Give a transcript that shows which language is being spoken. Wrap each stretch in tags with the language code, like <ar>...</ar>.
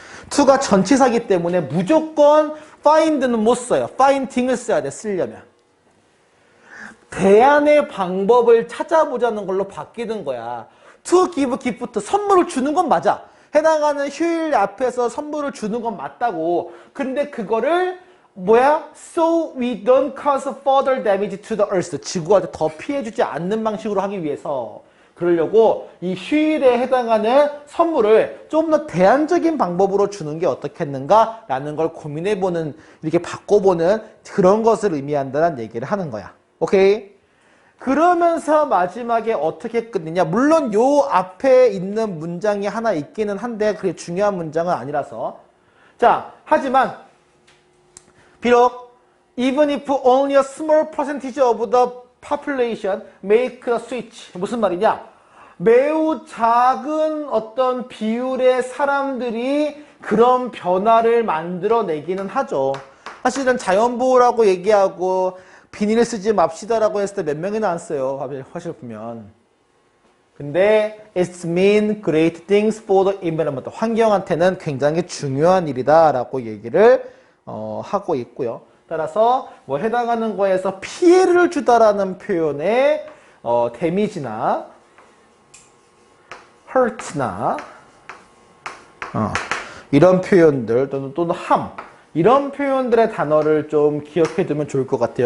<ko>to가 전치사기 때문에 무조건 find는 못 써요. finding을 써야 돼, 쓰려면. 대안의 방법을 찾아보자는 걸로 바뀌는 거야.</ko> <en>to give gift,</en> <ko>선물을 주는 건 맞아. 해당하는 휴일 앞에서 선물을 주는 건 맞다고. 근데 그거를 뭐야?</ko> <en>So we don't cause further damage to the earth.</en> <ko>지구한테 더 피해주지 않는 방식으로 하기 위해서. 그러려고 이 휴일에 해당하는 선물을 좀 더 대안적인 방법으로 주는 게 어떻겠는가라는 걸 고민해보는, 이렇게 바꿔보는 그런 것을 의미한다는 얘기를 하는 거야. 오케이? 그러면서 마지막에 어떻게 끝내냐? 물론 요 앞에 있는 문장이 하나 있기는 한데 그게 중요한 문장은 아니라서. 자, 하지만 비록</ko> <en>even if only a small percentage of the population make the switch.</en> <ko>무슨 말이냐? 매우 작은 어떤 비율의 사람들이 그런 변화를 만들어내기는 하죠. 사실은 자연보호라고 얘기하고 비닐 쓰지 맙시다라고 했을 때 몇 명이나 안 써요. 사실 보면.</ko> <en>근데 it's mean great things for the environment.</en> <ko>환경한테는 굉장히 중요한 일이다라고 얘기를 하고 있고요. 따라서 뭐 해당하는 거에서 피해를 주다라는 표현에 damage나 hurt나 이런 표현들 또는 harm 이런 표현들의 단어를 좀 기억해 두면 좋을 것 같아요.</ko>